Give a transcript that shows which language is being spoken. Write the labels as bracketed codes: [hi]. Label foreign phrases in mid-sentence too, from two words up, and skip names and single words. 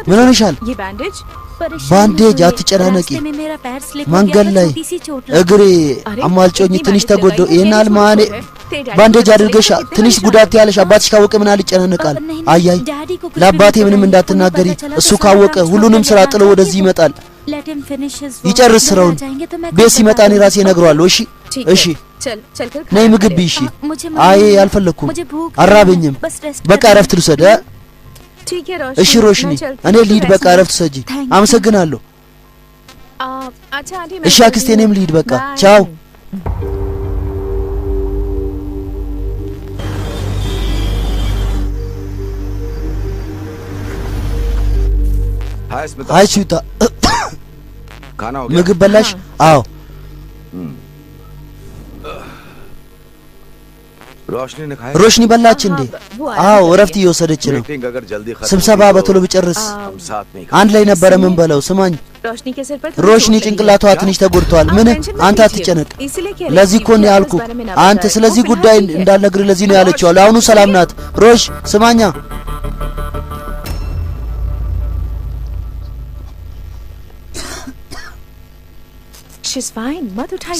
[am] ምን ሆነሻል? [hi] ये बैंडेज [am] ባንዴጅ አትጨናነቂ። መንገድ ላይ እግሬ አማልጮኝ ትንሽ ተጎዶ ይናል ማኔ ባንዴጅ አድርገሽ ትንሽ ጉዳት ያለሽ አባትሽ ካወቀ ምን አልጨናነቃል? አያይ ለአባቴ ምንም እንዳትናገሪ። እሱ ካወቀ ሁሉንም ስራ ጥሎ ወደዚህ ይመጣል። ይጨርስ ስራውን። ቤት ሲመጣ እኔ ራሴ እነግረዋለሁ። እሺ እሺ ነይ ምግብ ብይ። እሺ አይ አልፈለኩም፣ አራበኝም። በቃ እረፍት ልውሰድ። እሺ ሮሽኒ እኔ ልሂድ። በቃ እረፍት ሰጂ። አመሰግናለሁ። እሺ አክስቴ እኔም ልሂድ። በቃ ቻው። हाय स्मिता [hi] खाना हो गया? [am] ምግብ በላሽ? አዎ [hi] रोशनी ने खाया? [am] ሮሽኒ በላች እንዴ? አዎ እረፍት እየወሰደች ነው። [hi] मीटिंग अगर जल्दी खत्म [am] ስብሰባ በቶሎ ቢጨርስ [hi] हम साथ में [am] አንድ ላይ ነበረ ምን በለው። ስማኝ [hi] रोशनी के सिर पर [am] ሮሽኒ ጭንቅላቷ ትንሽ ተጎድቷል። ምን አንተ አትጨነቅ። ለዚህ እኮ ነው ያልኩ አንተ ስለዚህ ጉዳይ እንዳልነግር ለዚህ ነው ያለችው። አሁኑ ሰላም ናት። ሮሽ ስማኛ [en] She's fine. [hi] मत उठाइए।